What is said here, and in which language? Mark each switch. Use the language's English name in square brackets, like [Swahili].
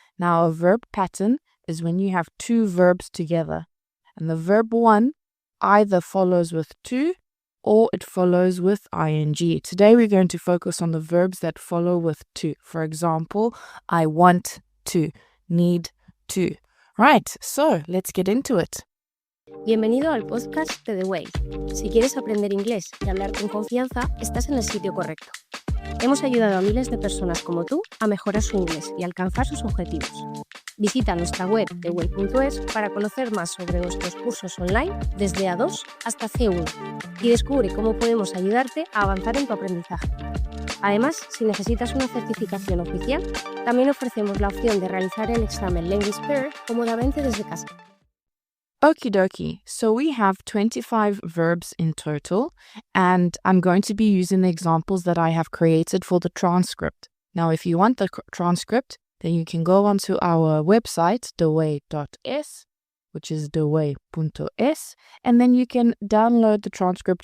[English] Now, a verb pattern is when you have two verbs together, and the verb one either follows with to or it follows with ing. Today, we're going to focus on the verbs that follow with to. For example, I want to, need to. Right, so let's get into it. [Spanish] Bienvenido al podcast de The Way. Si quieres aprender inglés y hablar con confianza, estás en el sitio correcto. Hemos ayudado a miles de personas como tú a mejorar su inglés y alcanzar sus objetivos. Visita nuestra web theway.es para conocer más sobre nuestros cursos online desde A2 hasta C1 y descubre cómo podemos ayudarte a avanzar en tu aprendizaje. Además, si necesitas una certificación oficial, también ofrecemos la opción de realizar el examen Language Pair cómodamente desde casa. [English] Okie dokie, so we have 25 verbs in total, and I'm going to be using the examples that I have created for the transcript. Now, if you want the transcript, then you can go onto our website, theway.es, which is theway.es, and then you can download the transcript.